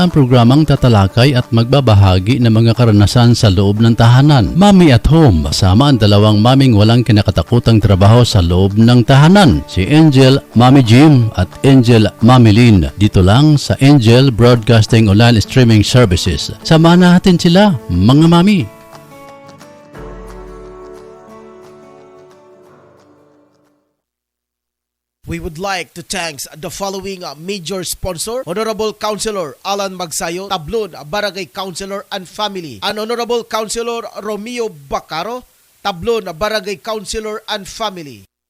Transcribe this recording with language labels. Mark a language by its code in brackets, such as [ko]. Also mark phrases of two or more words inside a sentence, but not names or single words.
[tl] ang programang tatalakay at magbabahagi ng mga karanasan sa loob ng tahanan. Mommy at Home, sama ang dalawang maming walang kinakatakutang trabaho sa loob ng tahanan. Si Angel, Mommy Jim at Angel, Mommy Lynn. Dito lang sa Angel Broadcasting Online Streaming Services. Samahan natin sila, mga mami. [en] We would like to thank the following major sponsor: Honorable Councilor Alan Magsayo, Tablon, Barangay Councilor and Family, and Honorable Councilor Romeo Bacaro, Tablon, Barangay Councilor and Family.